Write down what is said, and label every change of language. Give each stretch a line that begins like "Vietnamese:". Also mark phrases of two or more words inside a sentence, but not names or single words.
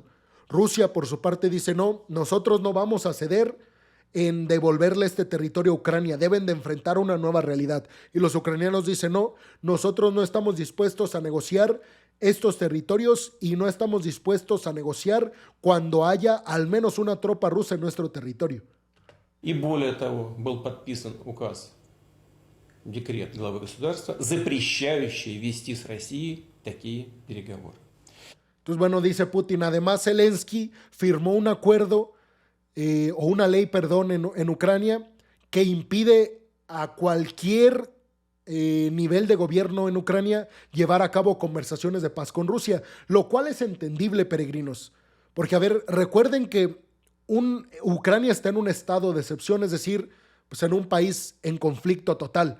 Spanish: Rusia, por su parte, dice, no, nosotros no vamos a ceder en devolverle este territorio a Ucrania, deben de enfrentar una nueva realidad. Y los ucranianos dicen, no, nosotros no estamos dispuestos a negociar estos territorios y no estamos dispuestos a negociar cuando haya al menos una tropa rusa en nuestro territorio.
Russian: И более того, был подписан указ, декрет главы государства, запрещающий вести с Россией такие переговоры.
Spanish: Entonces, bueno, dice Putin, además Zelensky firmó un acuerdo o una ley, perdón, en Ucrania que impide a cualquier nivel de gobierno en Ucrania llevar a cabo conversaciones de paz con Rusia, lo cual es entendible, peregrinos, porque, a ver, recuerden que Ucrania está en un estado de excepción, es decir, pues en un país en conflicto total.